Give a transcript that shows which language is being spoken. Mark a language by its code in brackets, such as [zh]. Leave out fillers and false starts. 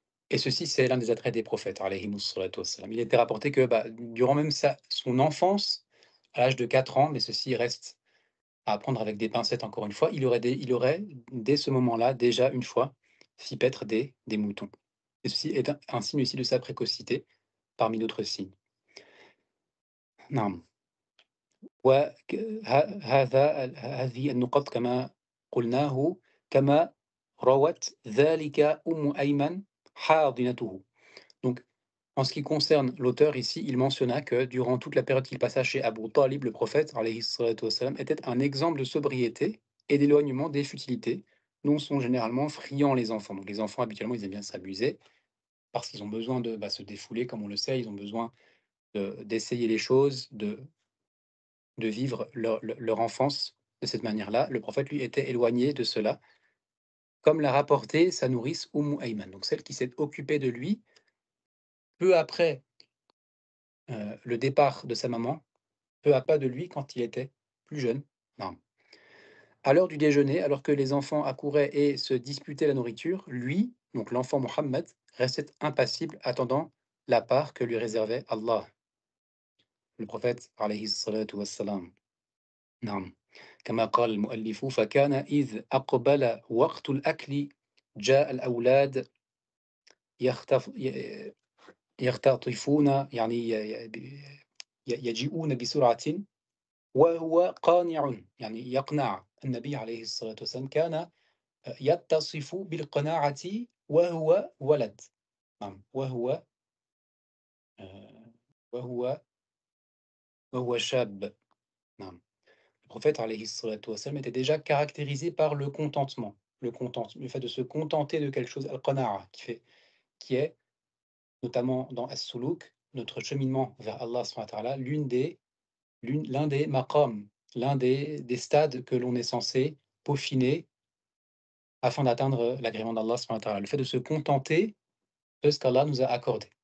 [fr] Et ceci, c'est l'un des attraits des prophètes, alayhimus salatu wassalam. Il était rapporté que, durant même son enfance, à l'âge de 4 ans, mais ceci reste à prendre avec des pincettes encore une fois, il aurait dès ce moment-là, déjà une fois, fit paître des moutons. Et ceci est un signe aussi de sa précocité, parmi d'autres signes. [ar] نعم. هذه النقط كما قلناه كما روت ذلك أيمن حاضنته. [fr] Donc, en ce qui concerne l'auteur ici, il mentionna que durant toute la période qu'il passa chez Abu Talib, le prophète, alayhi salatu wassalam, était un exemple de sobriété et d'éloignement des futilités dont sont généralement friands les enfants. Donc les enfants, habituellement, ils aiment bien s'amuser parce qu'ils ont besoin de se défouler, comme on le sait, ils ont besoin d'essayer les choses, de vivre leur enfance de cette manière-là. Le prophète, lui, était éloigné de cela, comme l'a rapporté sa nourrice Ayman, donc celle qui s'est occupée de lui peu après le départ de sa maman, peu à pas de lui quand il était plus jeune. Non. À l'heure du déjeuner, alors que les enfants accouraient et se disputaient la nourriture, lui, donc l'enfant Mohammed, restait impassible, attendant la part que lui réservait Allah. Le prophète, alayhi salatu wassalam. [ar] نعم كما قال المؤلف فكان إذ أقبل وقت الأكل جاء الأولاد يختف يختطفون يعني يجيئون بسرعة وهو قانع يعني يقنع النبي عليه الصلاة والسلام كان يتصف بالقناعة وهو ولد نعم آه، وهو وهو شاب نعم. [fr] Le prophète alayhi salatu wassalam était déjà caractérisé par le contentement, le fait de se contenter de quelque chose, al-qana'a, qui est, notamment dans As-Suluk, notre cheminement vers Allah subhanahu wa ta'ala, l'un des maqams, l'un des stades que l'on est censé peaufiner afin d'atteindre l'agrément d'Allah subhanahu wa ta'ala. Le fait de se contenter de ce qu'Allah nous a accordé.